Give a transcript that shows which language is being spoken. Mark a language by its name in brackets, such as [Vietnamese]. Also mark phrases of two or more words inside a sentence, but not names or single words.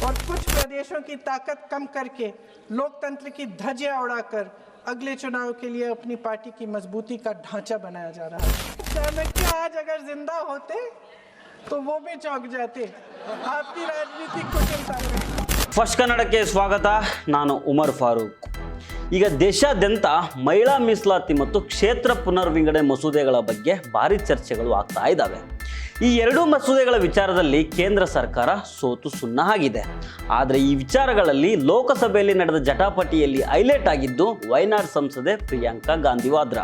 [Hindi] और कुछ प्रदेशों की ताकत कम करके लोकतंत्र की धज्जियां उड़ाकर अगले चुनाव के लिए अपनी पार्टी की मजबूती का ढांचा बनाया जा रहा है। चाणक्य आज अगर जिंदा होते तो वो भी चौंक जाते आपकी राजनीतिक कुशलता में। [Kannada] ಫಸ್ಟ್ ಕನ್ನಡಕ್ಕೆ ಸ್ವಾಗತ. ನಾನು ಉಮರ್ ಫಾರೂಕ್. ಈಗ ದೇಶಾದ್ಯಂತ ಮಹಿಳಾ ಮೀಸಲಾತಿ ಮತ್ತು ಕ್ಷೇತ್ರ ಪುನರ್ವಿಂಗಡಣೆ ಮಸೂದೆಗಳ ಬಗ್ಗೆ ಭಾರಿ ಚರ್ಚೆಗಳು ಆಗ್ತಾ ಇದ್ದಾವೆ. ಈ ಎರಡೂ ಮಸೂದೆಗಳ ವಿಚಾರದಲ್ಲಿ ಕೇಂದ್ರ ಸರ್ಕಾರ ಸೋತು ಸುಣ್ಣ ಆಗಿದೆ. ಆದರೆ ಈ ವಿಚಾರಗಳಲ್ಲಿ ಲೋಕಸಭೆಯಲ್ಲಿ ನಡೆದ ಜಟಾಪಟಿಯಲ್ಲಿ ಹೈಲೈಟ್ ಆಗಿದ್ದು ವಯನಾಡ್ ಸಂಸದೆ ಪ್ರಿಯಾಂಕಾ ಗಾಂಧಿ ವಾದ್ರಾ.